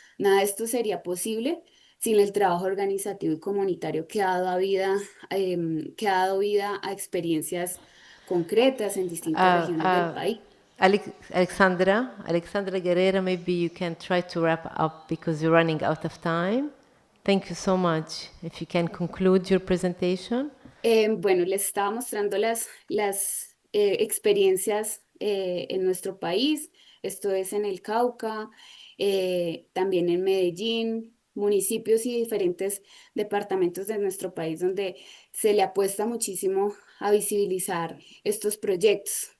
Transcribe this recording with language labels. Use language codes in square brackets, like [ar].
[es] Nada de esto sería posible sin el trabajo organizativo y comunitario que ha dado vida a experiencias concretas en distintas regiones del país. [en] Alexandra Guerrero, maybe you can try to wrap up because you're running out of time. Thank you so much. If you can conclude your presentation. [es] Bueno, les estaba mostrando las experiencias en nuestro país. Esto es en el Cauca, también en Medellín, municipios y diferentes departamentos de nuestro país donde se le apuesta muchísimo a visibilizar estos proyectos.